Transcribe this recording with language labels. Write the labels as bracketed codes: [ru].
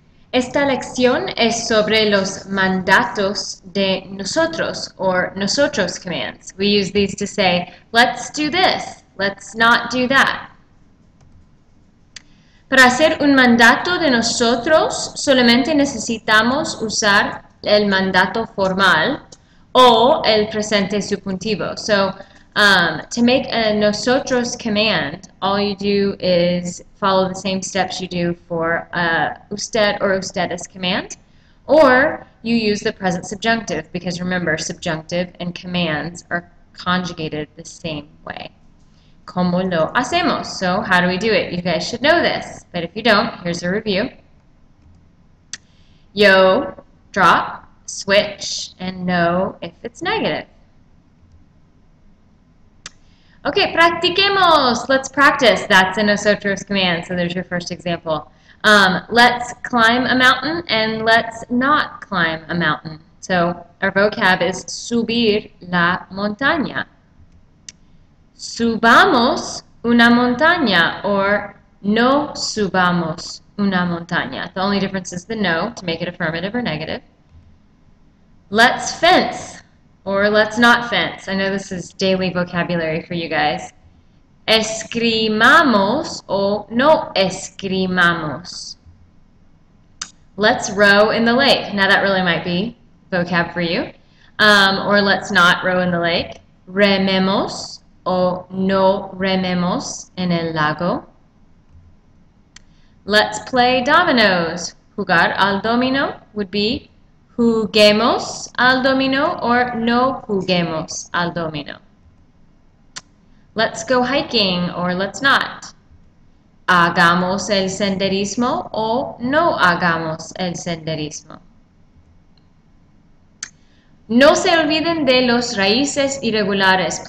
[es] Esta lección es sobre los mandatos de nosotros, [en] or nosotros commands. We use these to say, let's do this, let's not do that. [es] Para hacer un mandato de nosotros, solamente necesitamos usar el mandato formal o el presente subjuntivo. [en] So, to make a nosotros command, all you do is follow the same steps you do for usted or ustedes command, or you use the present subjunctive, because remember, subjunctive and commands are conjugated the same way. [es] ¿Cómo lo hacemos? [en] So, how do we do it? You guys should know this, but if you don't, here's a review. Yo, drop, switch, and no if it's negative. Okay, [es] practiquemos. [en] Let's practice. That's a nosotros command, so there's your first example. Let's climb a mountain and let's not climb a mountain. So our vocab is [es] subir la montaña. Subamos una montaña, or no subamos una montaña. [en] The only difference is the no to make it affirmative or negative. Let's fence, or let's not fence. I know this is daily vocabulary for you guys. [es] Escrimamos o no escrimamos. [en] Let's row in the lake. Now that really might be vocab for you. Or let's not row in the lake. [es] Rememos o no rememos en el lago. [en] Let's play dominoes. [es] Jugar al domino [en] would be [es] juguemos al domino or no juguemos al domino. [en] Let's go hiking or let's not. [es] Hagamos el senderismo o no hagamos el senderismo. No se olviden de los raices irregulares.